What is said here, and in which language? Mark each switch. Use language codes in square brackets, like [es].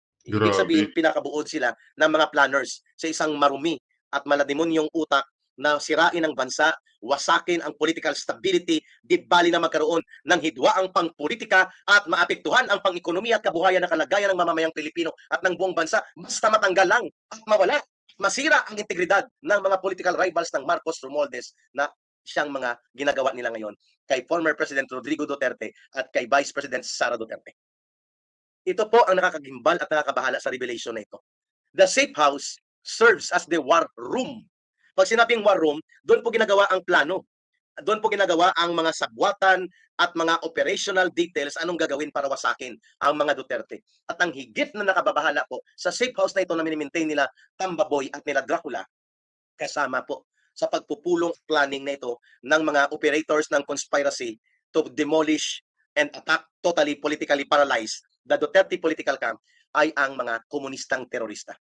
[tl] Ibig sabihin, pinakabuod sila ng mga planners sa isang marumi at malademonyong utak na sirain ang bansa, wasakin ang political stability, di bali na magkaroon ng hidwaang pangpolitika at maapektuhan ang pang-ekonomiya at kabuhayan ng kalagayan ng mamamayang Pilipino at ng buong bansa, basta matanggal lang at mawala, masira ang integridad ng mga political rivals ng Marcos Romualdez na siyang mga ginagawa nila ngayon kay former President Rodrigo Duterte at kay Vice President Sara Duterte. Ito po ang nakakagimbal at nakakabahala sa revelation na ito. [en] The safe house serves as the war room. [tl] Pag sinabing war room, doon po ginagawa ang plano. Doon po ginagawa ang mga sabwatan at mga operational details, anong gagawin para wasakin ang mga Duterte. At ang higit na nakababahala po, sa safe house na ito na minimaintain nila Tambaboy at nila Dracula, kasama po sa pagpupulong planning na ito ng mga operators ng [en] conspiracy to demolish and attack, totally politically paralyzed the Duterte political camp, [tl] ay ang mga komunistang terorista.